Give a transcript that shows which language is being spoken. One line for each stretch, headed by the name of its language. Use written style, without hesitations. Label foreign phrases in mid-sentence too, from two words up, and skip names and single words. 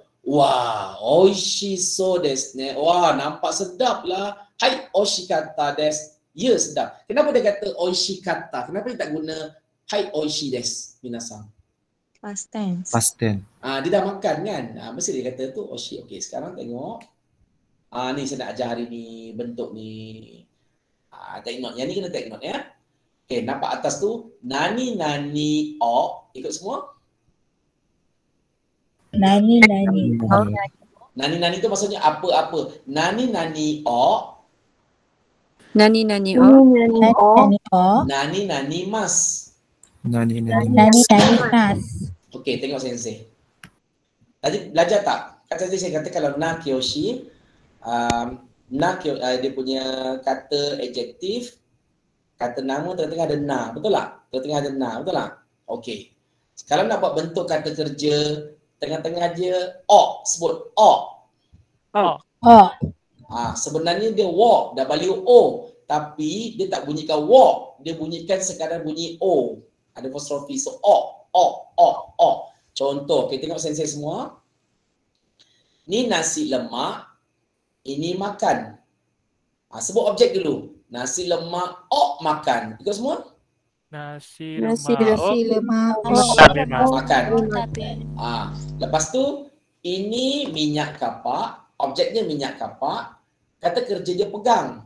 Japanese: Wah, 美味しそうですね. Wah,
Malay: nampak sedap lah.
Japanese: Hai, 美味しかったです.
Malay: Ya, sedap. Kenapa dia kata oishikatta? Kenapa dia tak guna
Japanese: はい美味しいです,
Malay: minasan? Past tense. Dia dah makan kan? Mesti dia kata tu oishi. Okey, sekarang tengok. Ni saya nak ajar hari ni bentuk ni.
English: Take note.
Malay: Yang ni kena
English: take note
Malay: ya. Okey, nampak atas tu
Japanese: 何を.
Malay: Ikut semua. Nani tu maksudnya apa-apa.
Japanese: 何を.
Malay: Nani mas.
Japanese: 何ます.
Malay: Okey, tengok sensei. Tadi belajar tak? Kan tadi saya kata kalau na kyoshi, dia punya kata adjektif, kata nama tengah-tengah ada na, betul tak? Tengah-tengah ada na, betul tak? Okey. Sekarang nak buat bentuk kata kerja, tengah-tengah dia o, sebut o. Sebenarnya dia wo, dah balik o. tapi dia tak bunyikan wo, dia bunyikan sekadar bunyi o. Ada apostrofi. So o. Contoh, kita tengok sensei semua. Ni nasi lemak, ini makan. Sebut objek dulu. Nasi lemak makan. Ikut semua? Nasi lemak makan. Lepas tu ini minyak kapak, objeknya minyak kapak, kata kerja dia pegang.